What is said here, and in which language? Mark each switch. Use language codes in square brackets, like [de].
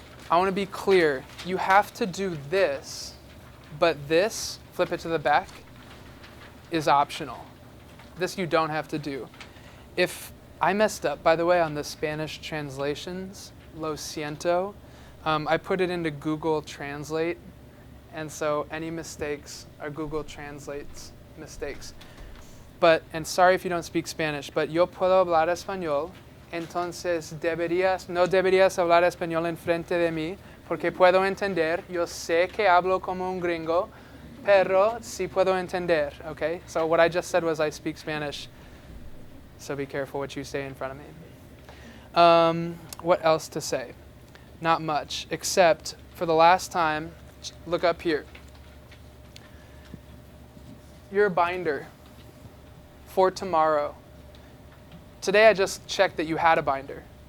[en] I want to be clear. You have to do this, but this, flip it to the back, is optional. This you don't have to do. If I messed up, by the way, on the Spanish translations, [es] lo siento. [en] I put it into Google Translate, and so any mistakes are Google Translate's mistakes. But, and sorry if you don't speak Spanish, but [es] yo puedo hablar español, entonces no deberías hablar español enfrente de mí, porque puedo entender, yo sé que hablo como un gringo, pero sí puedo entender, okay? [en] So what I just said was I speak Spanish, so be careful what you say in front of me. What else to say? Not much, except for the last time, look up here. Your binder for tomorrow. Today I just checked that you had a binder.